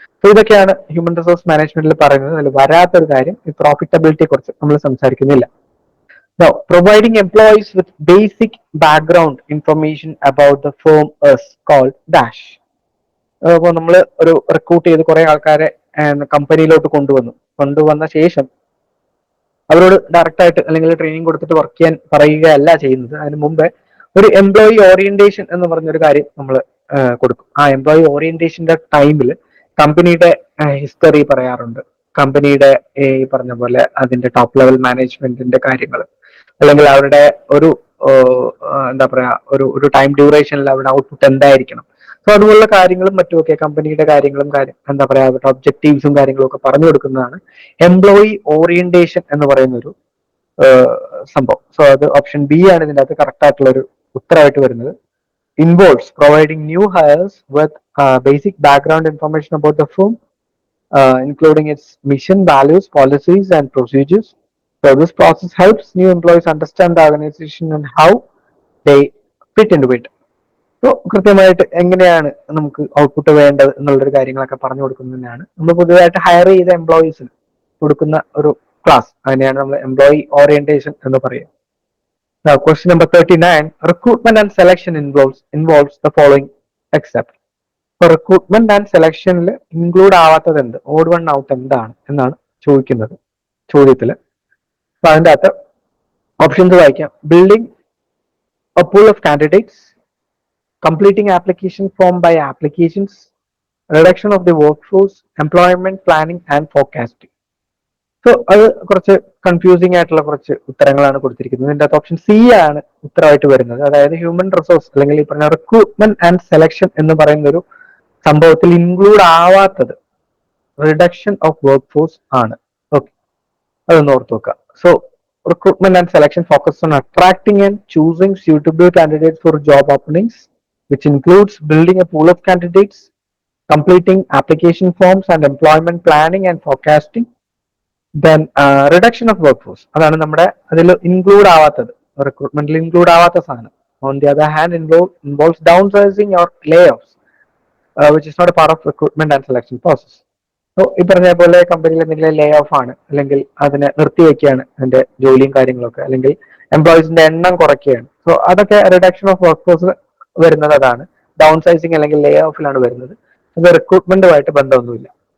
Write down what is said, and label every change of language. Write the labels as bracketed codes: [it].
[ml] So ഇതൊക്കെയാണ് human resource മാനേജ്മെന്റിൽ പറയുന്നത്. അതിൽ വരാത്തൊരു കാര്യം ഈ പ്രോഫിറ്റബിലിറ്റിയെ കുറിച്ച് നമ്മൾ സംസാരിക്കുന്നില്ല. [en] Now, providing employees with basic background information about the firm is called dash. [ml] അപ്പോൾ നമ്മൾ ഒരു റിക്രൂട്ട് ചെയ്ത് കുറെ ആൾക്കാരെ കമ്പനിയിലോട്ട് കൊണ്ടുവന്ന ശേഷം അവരോട് ഡയറക്റ്റ് ആയിട്ട് അല്ലെങ്കിൽ ട്രെയിനിങ് കൊടുത്തിട്ട് വർക്ക് ചെയ്യാൻ പറയുകയല്ല ചെയ്യുന്നത്. അതിന് മുമ്പേ ഒരു എംപ്ലോയി ഓറിയന്റേഷൻ എന്ന് പറഞ്ഞൊരു കാര്യം നമ്മൾ കൊടുക്കും. ആ എംപ്ലോയി ഓറിയന്റേഷന്റെ ടൈമിൽ കമ്പനിയുടെ ഹിസ്റ്ററി പറയാറുണ്ട്, കമ്പനിയുടെ ഈ പറഞ്ഞ പോലെ അതിന്റെ ടോപ്പ് ലെവൽ മാനേജ്മെന്റിന്റെ കാര്യങ്ങൾ, അല്ലെങ്കിൽ അവരുടെ ഒരു എന്താ പറയാ ഒരു ടൈം ഡ്യൂറേഷനിൽ അവരുടെ ഔട്ട്പുട്ട് എന്തായിരിക്കണം. സോ അതുപോലുള്ള കാര്യങ്ങളും മറ്റുമൊക്കെ കമ്പനിയുടെ കാര്യങ്ങളും എന്താ പറയാ അവരുടെ ഒബ്ജക്റ്റീവ്സും കാര്യങ്ങളും ഒക്കെ പറഞ്ഞു കൊടുക്കുന്നതാണ് എംപ്ലോയി ഓറിയന്റേഷൻ എന്ന് പറയുന്ന ഒരു സംഭവം. സോ അത് ഓപ്ഷൻ ബി ആണ് ഇതിന്റെ അകത്ത് കറക്റ്റ് ആയിട്ടുള്ള ഒരു ഉത്തരവായിട്ട് വരുന്നത്. [en] Involves providing new hires with basic background information about the firm, including its mission, values, policies, and procedures. So this process helps new employees understand the organization and how they fit into it. [ml] So കൃത്യമായിട്ട് എങ്ങനെയാണ് നമുക്ക് output വേണ്ടത് എന്നുള്ളൊരു കാര്യങ്ങളൊക്കെ പറഞ്ഞു കൊടുക്കുന്നതിനാണ് നമ്മൾ പുതിയതായിട്ട് higher ചെയ്ത എംപ്ലോയീസിന് കൊടുക്കുന്ന ഒരു ക്ലാസ്. അതിനെയാണ് നമ്മൾ എംപ്ലോയി ഓറിയന്റേഷൻ എന്ന് പറയുക. [en] Question number 39. Recruitment and selection involves the following except. [ml] ഇപ്പൊ റിക്രൂട്ട്മെന്റ് ആൻഡ് സെലക്ഷനിൽ ഇൻക്ലൂഡ് ആവാത്തത് എന്ത്, ഓഡ് വൺ ഔട്ട് എന്താണ് എന്നാണ് ചോദിക്കുന്നത് ചോദ്യത്തില്. അപ്പൊ അതിന്റെ അകത്ത് ഓപ്ഷൻസ് വായിക്കാം. [en] Building a pool of candidates, completing application form by applications, reduction of the workforce, employment planning and forecasting. [ml] So അത് കുറച്ച് കൺഫ്യൂസിംഗ് ആയിട്ടുള്ള കുറച്ച് ഉത്തരങ്ങളാണ് കൊടുത്തിരിക്കുന്നത്. ഇതിന്റെ അകത്ത് ഓപ്ഷൻ സി ആണ് ഉത്തരമായിട്ട് വരുന്നത്. അതായത് ഹ്യൂമൻ റിസോഴ്സ് അല്ലെങ്കിൽ ഈ പറഞ്ഞ റിക്രൂട്ട്മെന്റ് ആൻഡ് സെലക്ഷൻ എന്ന് പറയുന്ന ഒരു സംഭവത്തിൽ include ആവാത്തത് reduction of work force ആണ്. ഓക്കെ, അതൊന്ന് ഓർത്ത് വെക്കുക. [en] So recruitment and selection focus on attracting and choosing suitable candidates for job openings, which includes building a pool of candidates, completing application forms and employment planning and forecasting, then reduction of workforce. [ml] അതാണ് നമ്മുടെ അതിൽ include ആവാത്തത്, റിക്രൂട്ട്മെന്റിൽ include ആവാത്ത സാധനം. [en] On the other hand, involves downsizing or layoffs, which is not a part of recruitment and selection process. [ml] ഈ പറഞ്ഞ പോലെ കമ്പനിയിൽ എന്തെങ്കിലും ലേ ഓഫ് ആണ്, അല്ലെങ്കിൽ അതിനെ നിർത്തിവെക്കുകയാണ് അതിന്റെ ജോലിയും കാര്യങ്ങളൊക്കെ, അല്ലെങ്കിൽ എംപ്ലോയീസിന്റെ എണ്ണം കുറയ്ക്കുകയാണ്. സോ അതൊക്കെ റിഡക്ഷൻ ഓഫ് വർക്ക് ഫോഴ്സ് വരുന്നത് അതാണ്. ഡൗൺ സൈസിങ് അല്ലെങ്കിൽ ലേ ഓഫിലാണ് വരുന്നത്. അത് റിക്രൂട്ട്മെന്റുമായിട്ട് ബന്ധമൊന്നുമില്ല.